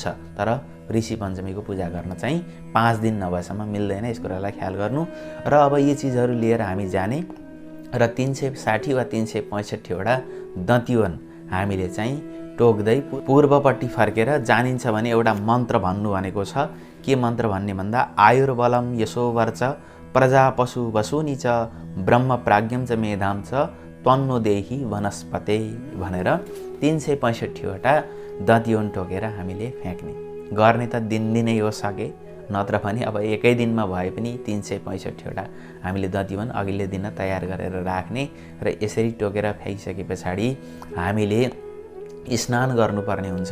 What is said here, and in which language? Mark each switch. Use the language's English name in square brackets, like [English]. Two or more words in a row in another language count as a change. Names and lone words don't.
[Nepali] तर ऋषि पञ्चमीको पूजा गर्न चाहिँ 5 दिन नभएसम्म मिल्दैन। यस कुरालाई ख्याल गर्नु। र अब यी चिजहरू लिएर हामी जाने र 360 वा 365 वटा दन्त्यवन हामीले चाहिँ टोक्दै पूर्वपट्टि फर्केर जानिन्छ भने एउटा मन्त्र भन्नु भनेको छ। के मन्त्र भन्ने भन्दा [Sanskrit] आयुर्बलम यशोवर्च प्रजा पशु वसुनि च ब्रह्म प्राज्ञम च मेधाम च त्वन्नो देहि वनस्पते [Nepali] भनेर 365 वटा दन्त्यवन टोकेर हामीले फ्याँक्ने गर्ने। त दिनदिनै हो सके नत्र भने अब एकै दिनमा भए पनि 365वटा हामीले दधिवन अघिल्लो दिन तयार गरेर राख्ने र यसरी टोकेर फ्याइसके पछाडि हामीले स्नान गर्नुपर्ने हुन्छ।